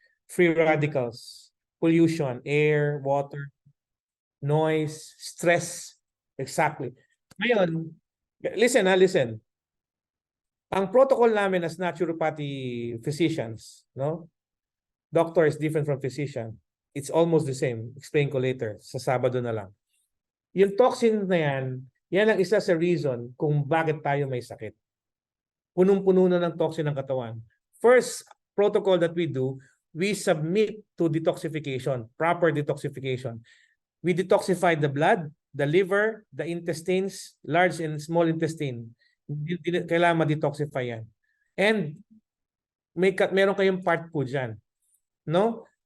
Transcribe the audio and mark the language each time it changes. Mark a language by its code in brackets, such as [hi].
[en] free radicals, pollution, air, water, noise, stress. Exactly. [tl] Ngayon, listen. Ang protocol namin [en] as naturopathy physicians, [tl] no? [en] Doctor is different from physician. It's almost the same. [tl] Explain ko later. Sa Sabado na lang. Yung toxin na yan ang isa sa reason kung bakit tayo may sakit. Punong-puno na ng toxin ng katawan. [en] First protocol that we do, we submit to detoxification, proper detoxification. We detoxify the blood, the liver, the intestines, large and small intestine. [tl] Kailangan ma-detoxify yan. And meron kayong part po dyan. No?